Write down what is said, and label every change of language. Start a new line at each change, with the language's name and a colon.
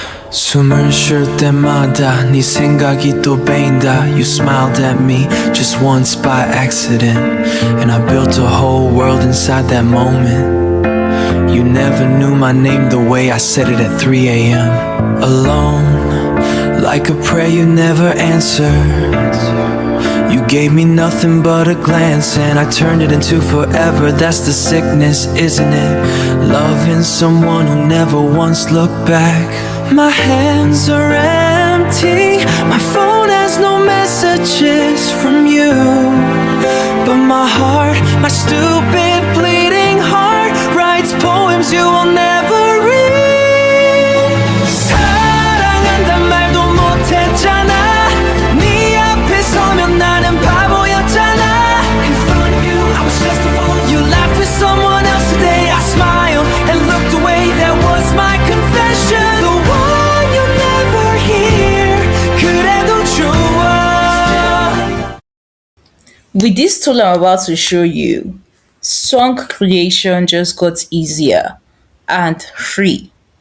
Korean: 숨을 쉴 때마다 네 생각이 또 배인다.
English: You smiled at me just once by accident, and I built a whole world inside that moment. You never knew my name the way I said it at 3 a.m. Alone, like a prayer you never answered. You gave me nothing but a glance, and I turned it into forever. That's the sickness, isn't it? Loving someone who never once looked back. My hands are empty, my phone has no messages from you, but my heart, my stupid bleeding heart, writes poems you will never read.
Korean: 사랑한단 말도 못했잖아. 네 앞에 서면 나는 바보였잖아.
English: In front of you I was just a fool. You laughed with someone else today. I smiled and looked away. That was my confession. The one you never hear.
Korean: 그래도 좋아.
English: With this tool I'm about to show you, song creation just got easier and free.